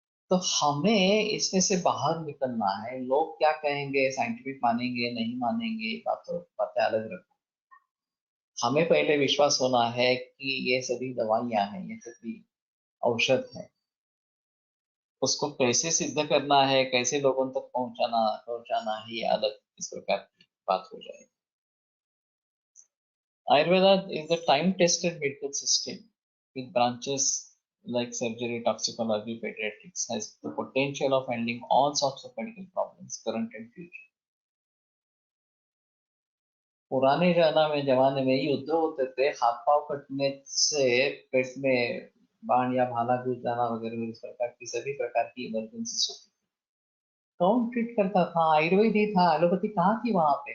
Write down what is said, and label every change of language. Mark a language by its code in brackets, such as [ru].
[hi] तो हमें इसमें से बाहर निकलना है। लोग क्या कहेंगे, साइंटिफिक मानेंगे नहीं मानेंगे, बातें अलग रखो। हमें पहले विश्वास होना है कि ये सभी दवाइयां हैं, ये सभी औषध है। उसको कैसे सिद्ध करना है, कैसे लोगों तक पहुंचाना है, ये अलग इस प्रकार की बात हो जाएगी। [en] Ayurveda is a time-tested medical system with branches like surgery, toxicology, pediatrics, has the potential of handling all sorts of medical problems, current and future. [hi] पुराने जमाने में युद्ध होते थे, हाथ पांव कटने से, पेट में बाण या भाला घुस जाना वगैरह, इस प्रकार की सभी प्रकार की इमरजेंसी होती थी। कौन ट्रीट करता था? आयुर्वेद ही था। एलोपैथी कहाँ थी वहां पे?